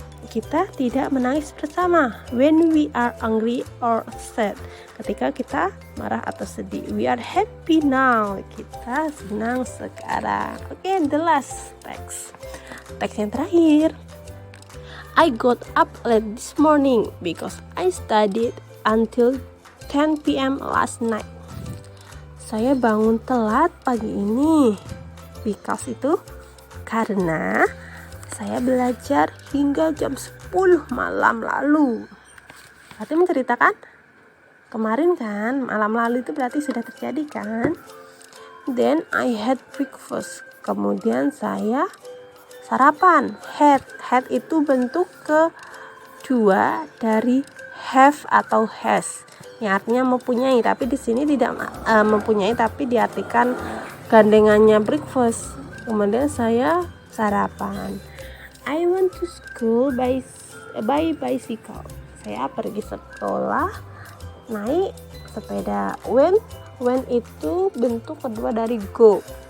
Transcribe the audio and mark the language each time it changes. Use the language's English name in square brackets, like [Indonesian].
[Indonesian] Kita tidak menangis bersama. [English] When we are angry or sad. [Indonesian] Ketika kita marah atau sedih. [English] We are happy now. [Indonesian] Kita senang sekarang. Oke, [English] the last text. [Indonesian] Teks yang terakhir. [English] I got up late this morning because I studied until 10 p.m. last night. [Indonesian] Saya bangun telat pagi ini because itu karena saya belajar hingga jam 10 malam lalu. Berarti menceritakan kemarin kan, malam lalu itu berarti sudah terjadi kan. [English] Then I had breakfast. [Indonesian] Kemudian saya sarapan. Had itu bentuk kedua dari have atau has. Yang artinya mempunyai, tapi di sini tidak mempunyai, tapi diartikan gandengannya breakfast. Kemudian saya sarapan. [English] I went to school by bicycle. [Indonesian] Saya pergi sekolah naik sepeda. When itu bentuk kedua dari go.